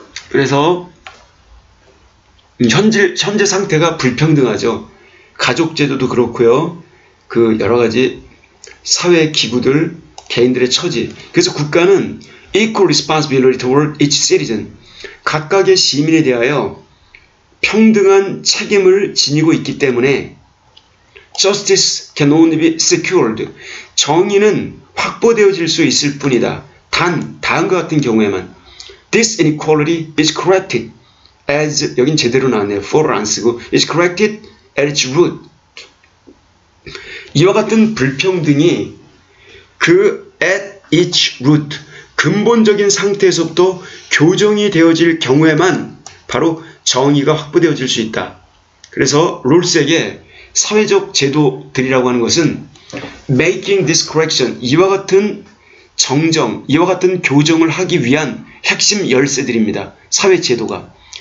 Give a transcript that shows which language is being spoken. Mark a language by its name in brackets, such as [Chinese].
[Korean] 그래서 현재 상태가 불평등하죠. 가족제도도 그렇고요. 그 여러 가지 사회 기구들, 개인들의 처지. 그래서 국가는 [English] equal responsibility toward each citizen. [Korean] 각각의 시민에 대하여 평등한 책임을 지니고 있기 때문에 [English] justice can only be secured. [Korean] 정의는 확보되어질 수 있을 뿐이다. 단, 다음과 같은 경우에만 [English] this inequality is corrected as [Korean] 여긴 제대로 나왔네요. for를 안 쓰고 [English] is corrected at its root. [Korean] 이와 같은 불평등이 그 [English] at its root [Korean] 근본적인 상태에서부터 교정이 되어질 경우에만 바로 정의가 확보되어질 수 있다. 그래서 롤스에게 사회적 제도들이라고 하는 것은 [English] making this correction, [Korean] 이와 같은 정정, 이와 같은 교정을 하기 위한 핵심 열쇠들입니다. 사회 제도가.